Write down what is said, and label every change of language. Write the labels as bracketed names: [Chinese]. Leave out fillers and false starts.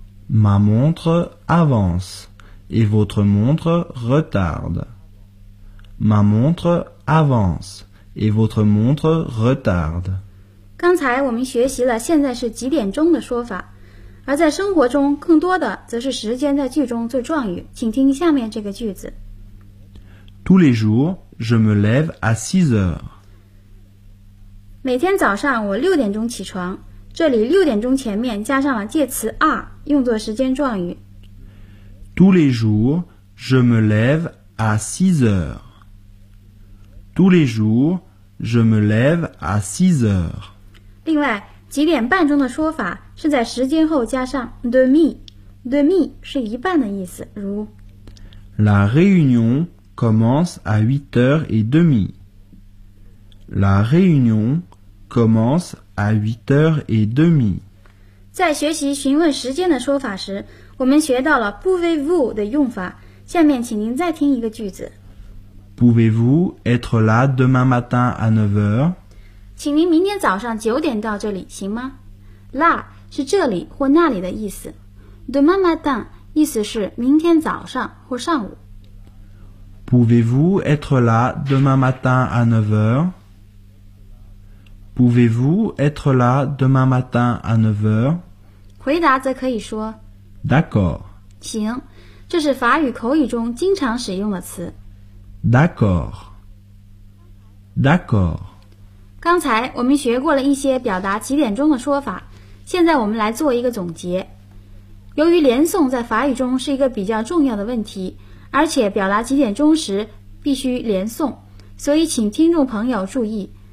[French] Ma montre avance et votre montre retarde. Ma montre avance et votre montre retarde. [Chinese] 刚才我们学习了现在是几点钟的说法，而在生活中更多的则是时间在句中最状语。请听下面这个句子。 [French] Tous les jours, je me lève à 6h. [Chinese] 每天早上我六点钟起床。这里六点钟前面加上了介词 are， 用作时间状语。 [French] Tous les jours, je me lève à 6h. Tous les jours, je me lève à 6h. [Chinese] 另外，几点半钟的说法是在时间后加上 demi。 demi 是一半的意思，如 [French] La réunion commence à 8h30. La réunion commence à 8h30. [Chinese] 在学习询问时间的说法时，我们学到了 pouvez-vous 的用法。下面请您再听一个句子。 [French] Pouvez-vous être là demain matin à 9h? [Chinese] 请您明天早上九点到这里行吗？là 是这里或那里的意思。 [French] demain matin [Chinese] 意思是明天早上或上午。 [French] Pouvez-vous être là demain matin à 9h? Pouvez-vous être là demain matin à 9h? [Chinese] 回答则可以说 [French] D'accord. [Chinese] 行，这是法语口语中经常使用的词。 [French] D'accord. D'accord. [Chinese] 刚才我们学过了一些表达几点钟的说法，现在我们来做一个总结。由于连诵在法语中是一个比较重要的问题，而且表达几点钟时必须连诵，所以请听众朋友注意。